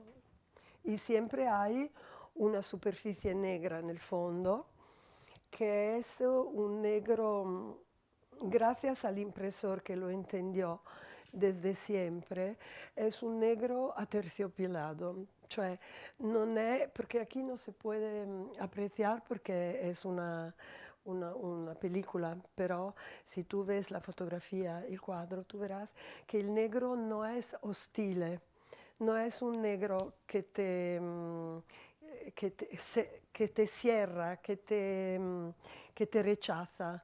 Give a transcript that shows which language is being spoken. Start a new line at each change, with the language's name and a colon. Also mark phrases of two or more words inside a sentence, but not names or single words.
Spanish: Y siempre hay una superficie negra en el fondo, que es un negro, gracias al impresor que lo entendió desde siempre, es un negro aterciopelado,
Italian: cioè non è,
Spanish: perché aquí no se puede apreciar porque es una película, pero si tú ves la fotografía, el cuadro, tú verás que el negro no es hostile, no es un negro que te cierra, que te rechaza.